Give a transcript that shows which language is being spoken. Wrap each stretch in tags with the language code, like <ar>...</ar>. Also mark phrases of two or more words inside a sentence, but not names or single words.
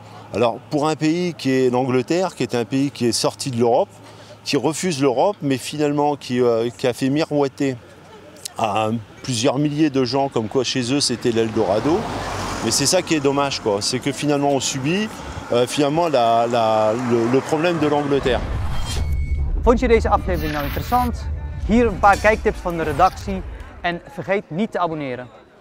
<fr>Alors, pour un pays qui est l'Angleterre, qui est un pays qui est sorti de l'Europe, qui refuse l'Europe, mais finalement qui a fait miroiter à plusieurs milliers de gens comme quoi chez eux c'était l'Eldorado. Mais c'est ça qui est dommage, quoi. C'est que finalement on subit finalement le problème de l'Angleterre.</fr> <nl>Vond je deze aflevering nou interessant? Hier een paar kijktips van de redactie en vergeet niet te abonneren.</nl>